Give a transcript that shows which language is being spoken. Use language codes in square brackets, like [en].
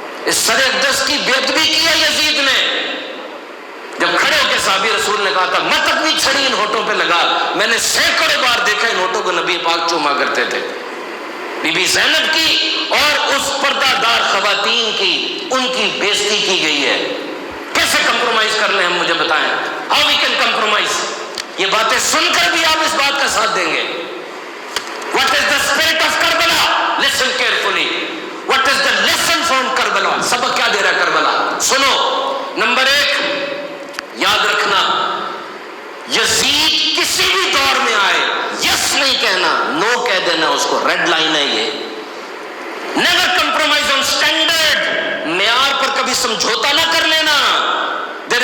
[ur] اس سر اقدس کی بے ادبی کی ہے یزید نے، جب کھڑے ہو کے صحابی رسول نے کہا تھا مت اپنی چھڑی ان ہونٹوں پہ لگا، میں نے سینکڑوں بار دیکھا ان ہونٹوں کو نبی پاک چوما کرتے تھے. بی بی زینب کی اور اس پردہ دار خواتین کی ان کی بےزتی کی گئی ہے. کیسے کمپرومائز کر لیں ہم، مجھے بتائیں [en] How we can compromise. [ur] یہ باتیں سن کر بھی آپ اس بات کا ساتھ دیں گے. [en] What is the spirit of Karbala? Listen carefully. What is the lesson from Karbala? [ur] سبق کیا دے رہا ہے کربلا؟ سنو. نمبر 1 یاد رکھنا، یزید کسی بھی دور میں آئے یس نہیں کہنا، نو کہہ دینا، اس کو ریڈ لائن ہے یہ. [en] never compromise on standard, [ur] معیار پر کبھی سمجھوتا نہ کر لینا. دیر